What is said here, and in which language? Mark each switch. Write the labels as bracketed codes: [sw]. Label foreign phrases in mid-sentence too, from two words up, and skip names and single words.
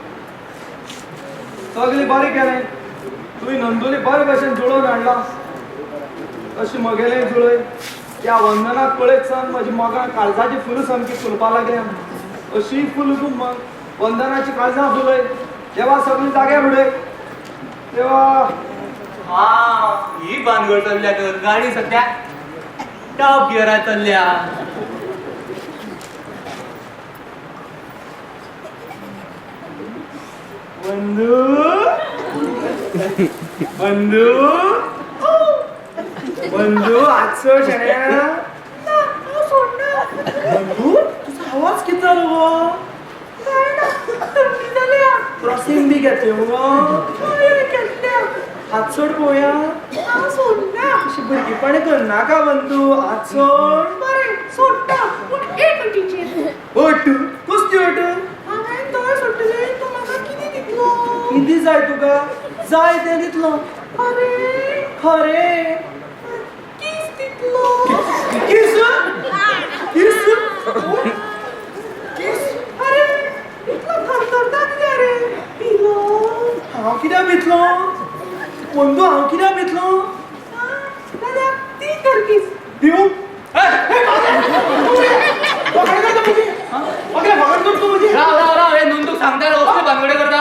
[kok] सगळे बरे केले तुही नंदूने बरे भशेन जुळोवन हाडला अशी मगेले जुळय त्या वंदनाक पळयत सान माझी मोगां काळजाची फुलां सामकी फुलपा लागल्या अशी फुल तूं वंदनाची काळजां फुलय देवा सगळी जाग्यार उडय देवा ही भानगड चल्ल्या तर गाडी सध्या टॉप गियरात चल्ल्या बंधू बंधू बंधू आजचो शेण्या बंधू तुझा आवाज किती झालो गो क्रॉसिंग बी घेतले मगो हात सोड पोया अशी भुरगीपणे करनाका बंधू हात सोड बरें सोडटा पूण एक टीचर ओट कसली ओट हांवें दोळ सोडटले तो म्हाका कितें दितलो किती जाय तुका जाय ते दितलो अरे खरे किस दितलो किस किस किस अरे इतलो थरथरता कितें रे पिलो हांव कित्याक भितलो बंधू हांव कित्याक भितलो दादा ती कर किस दिवू राव हे नोंदूक सांगता कसले भानगडे करता